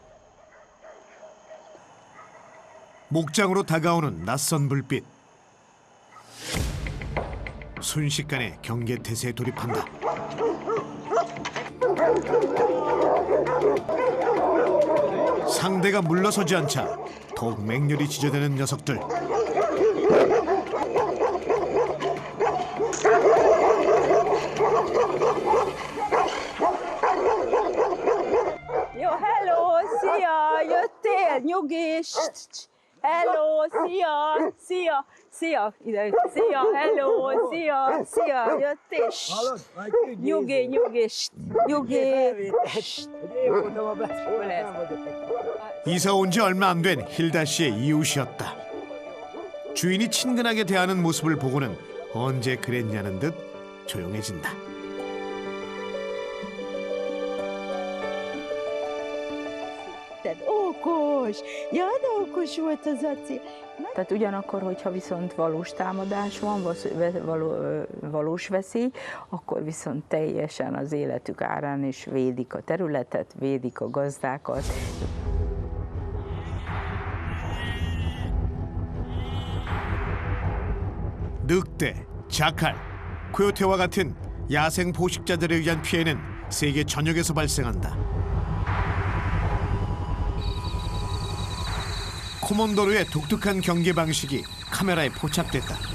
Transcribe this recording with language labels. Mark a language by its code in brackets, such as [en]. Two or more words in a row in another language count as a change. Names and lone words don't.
[ko] 목장으로 다가오는 낯선 불빛. 순식간에 경계 태세에 돌입한다. 상대가 물러서지 않자 더욱 맹렬히 지저대는 녀석들. [hu] Jó, hello, szia, jöttél, nyugis. Hello, szia, szia, szia, ide, szia, hello, szia, szia, jöttél. Nyugi, nyugis, nyugi. [ko] 이사 온 지 얼마 안 된 힐다 씨의 이웃이었다. 주인이 친근하게 대하는 모습을 보고는 언제 그랬냐는 듯 조용해진다. [hu] Okos! Ja, de okos volt az Aci. Tehát ugyanakkor, hogyha viszont valós támadás van, valós veszély, akkor viszont teljesen az életük árán is védik a területet, védik a gazdákat. [ko] 늑대, 자칼, 코요테와 같은 야생 포식자들에 의한 피해는 세계 전역에서 발생한다. 코몬도르의 독특한 경계 방식이 카메라에 포착됐다.